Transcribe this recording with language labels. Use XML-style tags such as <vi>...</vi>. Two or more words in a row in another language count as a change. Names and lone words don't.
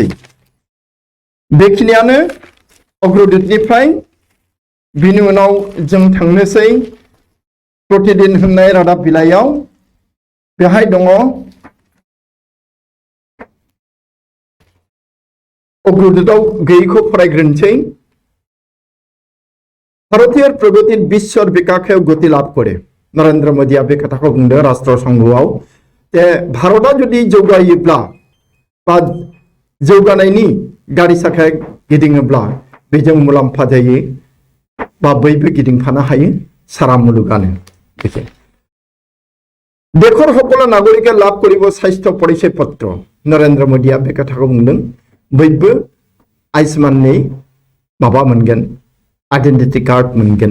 <brx>बेखिनियानो अग्रदूतनिफ्राय। बिनि उनाव जों थांनोसै प्रतिदिन होननाय रादाब बिलाइयाव। बेहाय दङ अग्रदूतआव गैयैखौ फरायग्रोनोसै।</brx> <as>ভারতীয় প্রগতির বিশ্বর বিকাশেও গতি লাভ করে</as> <brx>नरेंद्र मोदीया बे खोथाखौ बुंदों राष्ट्र संघआव जे भारतआ जुदि जौगायोब्ला बा जौगानायनि गारि साखाया गिदिङोब्ला बेजों मुलाम्फा जायो बा बयबो गिदिंफानो हायो सारा मुलुगानो।</brx> <as>দেশৰ সকলো নাগৰিকে লাভ কৰিব স্বাস্থ্য পৰিচয় পত্ৰ</as> <brx>नरेंद्र मोदीया बे खोथाखौ बुंदों बयबो आयुष्माननि माबा मोनगोन</brx> <en>identity card</en> <brx>मोनगोन।</brx>